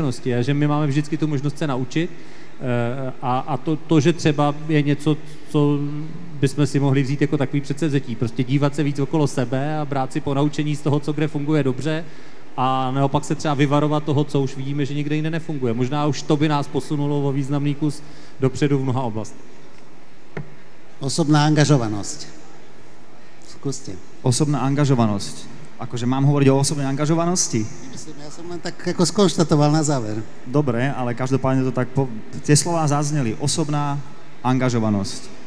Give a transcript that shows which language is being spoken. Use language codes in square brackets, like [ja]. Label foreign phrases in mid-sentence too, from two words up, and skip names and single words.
[cs] A že my máme vždycky tu možnost se naučit. A to, že třeba je něco, co bychom si mohli vzít jako takový předsevzetí. Prostě dívat se víc okolo sebe a brát si ponaučení z toho, co kde funguje dobře, a naopak se třeba vyvarovat toho, co už vidíme, že někde jinde nefunguje. Možná už to by nás posunulo o významný kus dopředu v mnoha oblastech. [sk] Osobná angažovanosť. Skúste. Osobná angažovanosť. Akože mám hovoriť o osobnej angažovanosti? Ja som len tak ako skonštatoval na záver. Dobre, ale každopádne to tak... Tie slová zazneli. Osobná angažovanosť.